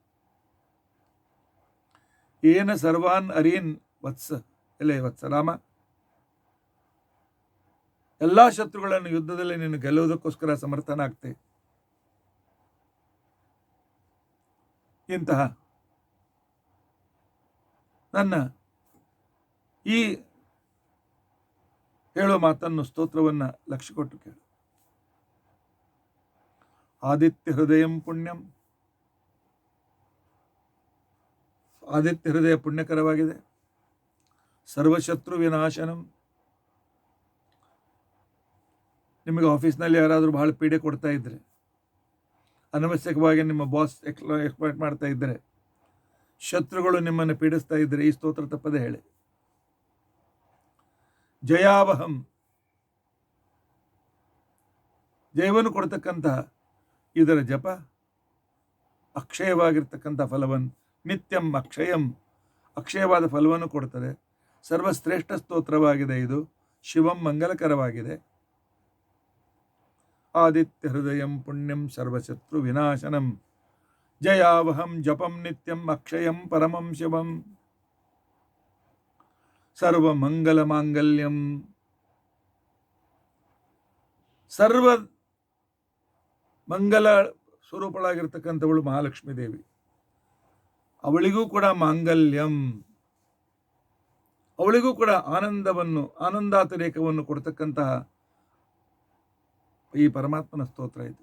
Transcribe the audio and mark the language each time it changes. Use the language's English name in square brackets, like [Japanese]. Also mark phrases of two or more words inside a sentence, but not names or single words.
[Sanskrit] ಏನ ಸರ್ವಾನ್ ಅರೀನ್ ವತ್ಸ, [Kannada] ಎಲೆ ವತ್ಸ ರಾಮ, ಎಲ್ಲ ಶತ್ರುಗಳನ್ನು ಯುದ್ಧದಲ್ಲಿ ನೀನು ಗೆಲ್ಲುವುದಕ್ಕೋಸ್ಕರ ಸಮರ್ಥನಾಗ್ತೆ. ಇಂತಹ ನನ್ನ ಈ ಹೇಳೋ ಮಾತನ್ನು ಸ್ತೋತ್ರವನ್ನು ಲಕ್ಷ್ಯ ಕೊಟ್ಟು ಕೇಳು. [Sanskrit] ಆದಿತ್ಯ ಹೃದಯಂ ಪುಣ್ಯಂ, [Kannada] ಆದಿತ್ಯ ಹೃದಯ ಪುಣ್ಯಕರವಾಗಿದೆ. [Sanskrit] ಸರ್ವಶತ್ರು ವಿನಾಶನಂ, [Kannada] ನಿಮಗೆ ಆಫೀಸ್ನಲ್ಲಿ ಯಾರಾದರೂ ಬಹಳ ಪೀಡೆ ಕೊಡ್ತಾ ಇದ್ದರೆ, ಅನವಶ್ಯಕವಾಗಿ ನಿಮ್ಮ ಬಾಸ್ ಎಕ್ಸ್ಪ್ಲಾಯ್ಟ್ ಮಾಡ್ತಾ ಇದ್ದರೆ, ಶತ್ರುಗಳು ನಿಮ್ಮನ್ನು ಪೀಡಿಸ್ತಾ ಇದ್ದರೆ ಈ ಸ್ತೋತ್ರ ತಪ್ಪದೆ ಹೇಳಿ. ಜಯಾವಹಂ, ಜಯವನ್ನು ಕೊಡ್ತಕ್ಕಂತಹ ಇದರ ಜಪ ಅಕ್ಷಯವಾಗಿರ್ತಕ್ಕಂಥ ಫಲವನ್ನು, [Sanskrit] ನಿತ್ಯಂ ಅಕ್ಷಯಂ, [Kannada] ಅಕ್ಷಯವಾದ ಫಲವನ್ನು ಕೊಡ್ತದೆ. ಸರ್ವಶ್ರೇಷ್ಠ ಸ್ತೋತ್ರವಾಗಿದೆ ಇದು, ಶಿವಂ ಮಂಗಲಕರವಾಗಿದೆ. [Sanskrit] ಆದಿತ್ಯ ಹೃದಯಂ ಪುಣ್ಯಂ ಸರ್ವಶತ್ರು ವಿನಾಶನಂ, ಜಯಾವಹಂ ಜಪಂ ನಿತ್ಯಂ ಅಕ್ಷಯಂ ಪರಮಂ ಶಿವಂ, ಸರ್ವಮಂಗಲ ಮಾಂಗಲ್ಯಂ. [Kannada] ಸರ್ವ ಮಂಗಲ ಸ್ವರೂಪಳಾಗಿರ್ತಕ್ಕಂಥವಳು ಮಹಾಲಕ್ಷ್ಮೀ ದೇವಿ, ಅವಳಿಗೂ ಕೂಡ ಮಾಂಗಲ್ಯಂ, ಅವಳಿಗೂ ಕೂಡ ಆನಂದವನ್ನು, ಆನಂದಾತಿರೇಕವನ್ನು ಕೊಡ್ತಕ್ಕಂತಹ ಈ ಪರಮಾತ್ಮನ ಸ್ತೋತ್ರ ಇದು.